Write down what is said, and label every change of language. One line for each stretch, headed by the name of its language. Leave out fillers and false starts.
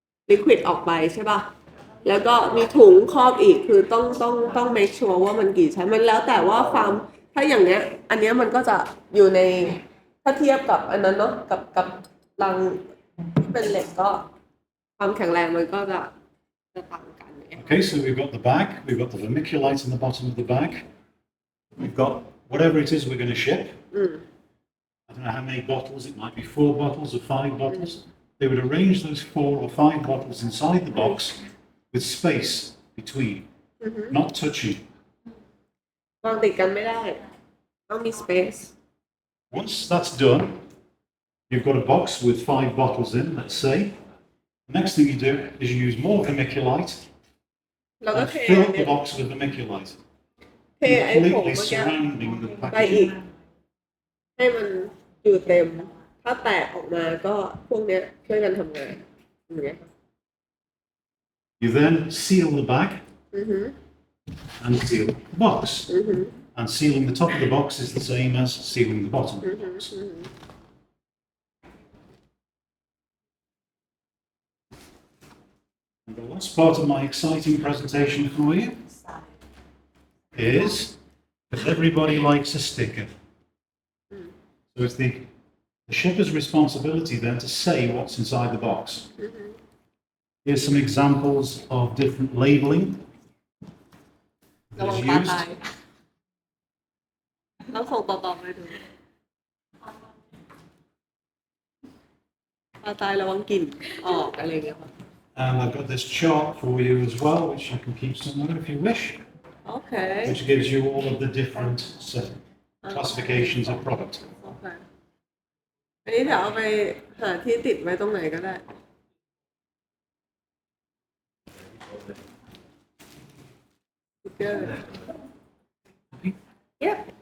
Thai: ลิควิดออกไปใช่ป่ะแล้วก็มีถุงครอบอีกคือต้อง
English: make sure
Thai: ว่ามันกี่ชั้นมันแล้วแต่ว่าความถ้าอย่างเนี้ยอันเนี้ยมันก็จะอยู่ในถ้าเทียบกับอันนั้นเนาะกับรังที่เป็นเหล็กก็ความแข็งแรงมันก็จะต่างกัน
English: Okay, so we've got the bag, we've got the vermiculite in the bottom of the bag, we've got whatever it is we're going to ship. I don't know how many bottles, it might be 4 bottles or 5 bottles. They would arrange those 4 or 5 bottles inside the box with space between, not touching.
Thai: วางติดกันไม่ได้ต้องมี space.
English: Once that's done, you've got a box with 5 bottles in, let's say. The next thing you do is you use more vermiculite and fill up the box with vermiculite, completely surrounding the
Thai: ไปอีก
English: packaging.
Thai: ให้มันอยู่เต็มถ้าแตกออกมาก็พวกเนี้ยช่วยกันทำงานอย่างเงี้ย
English: You then seal the bag and seal the box. And sealing the top of the box is the same as sealing the bottom of the box. And the last part of my exciting presentation for you is that everybody likes a sticker. So it's the shipper's responsibility then to say what's inside the box. Here's some examples of different labeling that is used.
Thai: ต้องส่งต่อๆไปดู ตายระวังกลิ่นออกอะไรเงี้ย
English: And I've got this chart for you as well, which you can keep somewhere if you wish,
Thai: โอเค
English: which gives you all of the different classifications of product.
Thai: โอเคอันนี้เดี๋ยวเอาไปหาที่ติดไว้ตรงไหนก็ได้สติ๊กเกอร์ Yep.